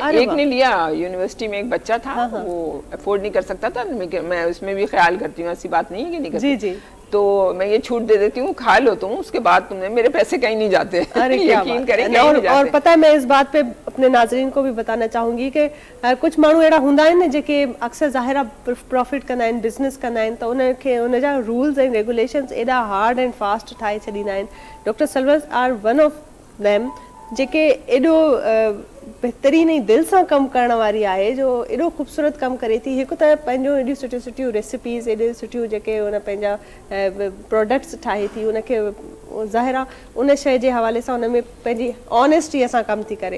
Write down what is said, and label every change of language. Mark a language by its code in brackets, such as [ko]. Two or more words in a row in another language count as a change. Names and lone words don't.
[ur] ایک نے لیا، یونیورسٹی میں ایک بچہ تھا، وہ افورڈ نہیں کر سکتا تھا، میں اس میں بھی خیال کرتی ہوں، ایسی بات نہیں ہے کہ نہیں کرتی. جی. تو میں یہ چھوٹ دے دیتی ہوں، کھا لو تم، اس کے بعد تم نے، میرے پیسے کہیں نہیں جاتے. یقین کریں. اور پتا ہے، میں اس بات پہ اپنے ناظرین کو بھی بتانا چاہوں گی کہ کچھ [sd] माण्हू अहिड़ा हूंदा आहिनि न जेके अक्सर ज़ाहिरा प्रॉफिट कंदा आहिनि, बिज़नेस कंदा आहिनि, त उनखे उनजा [en] rules and regulations [sd] एॾा [en] hard and fast [sd] ठाहे छॾींदा आहिनि। डॉक्टर सलवर [en] are one of them [sd] जेके एॾो बहितरीन ऐं दिलि सां कमु करण वारी आहे, जो एॾो ख़ूबसूरत कमु करे थी। हिकु त पंहिंजो एॾियूं सुठियूं सुठियूं रेसिपीज़, एॾियूं सुठियूं जेके उन पंहिंजा प्रोडक्ट्स ठाहे थी, उनखे ज़ाहिरा उन शइ जे हवाले सां उन में पंहिंजी ऑनेस्टीअ सां कमु थी करे।